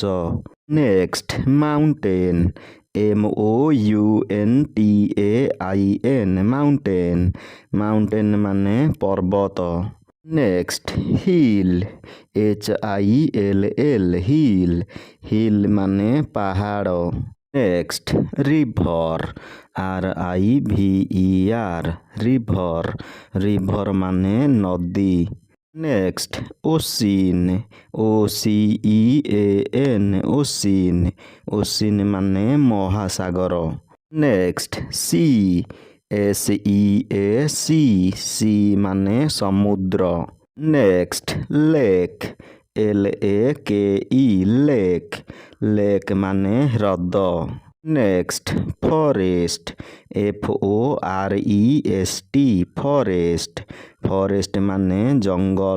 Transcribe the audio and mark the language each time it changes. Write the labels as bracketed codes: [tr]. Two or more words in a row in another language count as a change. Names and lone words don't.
[en] next mountain MOUNTAIN mountain mountain [bn] মানে পর্বত। [en] next hill HILL hill hill [bn] মানে পাহাড়। [en] next river RIVER river river [bn] মানে নদী। [en] next ocean OCEAN ocean ocean [bn] মানে মহাসাগর। [en] next sea SEAC सी [bn] মানে সমুদ্র। [en] next lake LAKE lake lake [bn] মানে হ্রদ। [en] next forest FOREST forest forest [bn] মানে জঙ্গল।